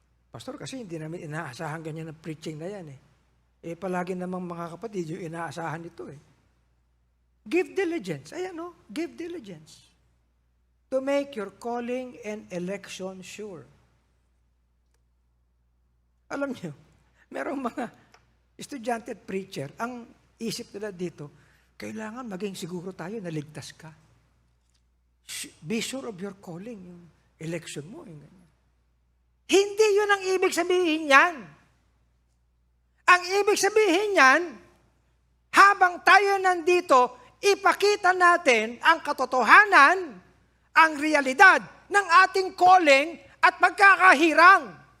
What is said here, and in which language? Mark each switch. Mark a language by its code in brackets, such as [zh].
[tl] Pastor, kasi hindi namin inaasahan ganyan ng preaching na yan palagi namang mga kapatid, yung inaasahan ito [en] Give diligence. Ayan give diligence. To make your calling and election sure. [tl] Alam nyo, merong mga estudyante at preacher, ang isip nila dito, kailangan maging siguro tayo na ligtas ka. [en] Be sure of your calling, yung election mo. [tl] Hindi yun ang ibig sabihin yan. Ang ibig sabihin yan, habang tayo nandito, ipakita natin ang katotohanan, ang realidad ng ating calling at pagkakahirang.